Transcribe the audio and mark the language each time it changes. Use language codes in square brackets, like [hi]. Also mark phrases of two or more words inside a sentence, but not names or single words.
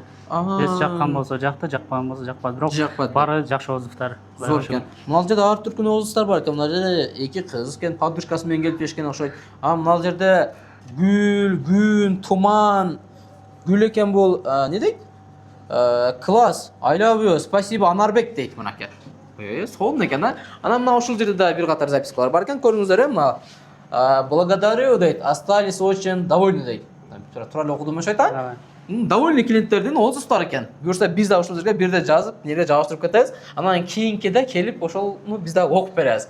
[ky] Эс жаккан болсо жакты, жакпаган болсо жакпады. Бирок баары жакшы отзывдар. Зор экен. Мына жерде ар түркүнүн отзывдар бар экен. Мына жерде эки кыз экен, подружкасы менен келип жешкен окшойт. Мына жерде гүл, күн, туман, гүл экен бул, не дейт? Класс, [en] I love you, спасибо, [ky] Анарбек дейт мынакей. Сонун экен, Анан мына ушул жерде да бир катар запискалар бар экен, көрүңүздөр, мына благодарю дейт, [ru] остались очень довольны [ky] дейт. Тура эле окудум ошо айта. Довольный клиенттердин отзывдары экен. Буюрса биз да ушул жерге бирде жазып, неге жабыштырып кетебиз. Анан кийинкиде келип ошону биз да окуп беребиз.